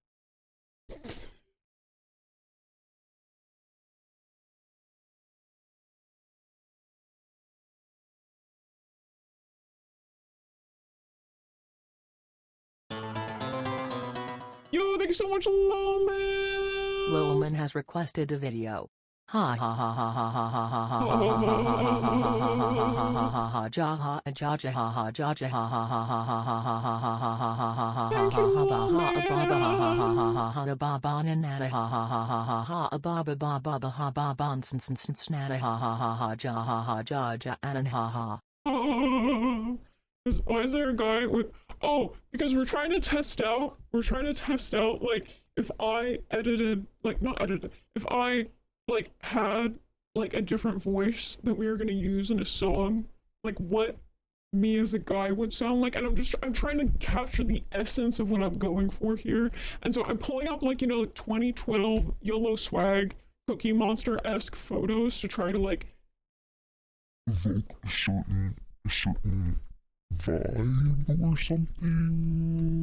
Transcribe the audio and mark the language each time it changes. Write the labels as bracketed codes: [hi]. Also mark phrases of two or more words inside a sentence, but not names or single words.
[en] Yo, thank you so much, Loman. Lowman has requested a video. Ha ha ha ha ha ha ha ha ha ha ha ha ha ja ha ja ja ha ha ja ja ha ha ha ha ha ha ha ha ha ha ha ha ha ha ba ha ba ba ha ha ha ha ha ba ba na na ha ha ha ha ha ha ba ba ba ba ba ha ba ba n s n s na ha ha ha ha ja ha ha ja ja and ha ha. Why is there a guy with? Oh, because we're trying to test out. Like if I edited, like not edited, if I like had like a different voice that we were gonna use in a song, like what me as a guy would sound like, and I'm trying to capture the essence of what I'm going for here, and so I'm pulling up like, you know, like 2012 YOLO swag Cookie Monster-esque photos to try to like evoke a certain vibe or something.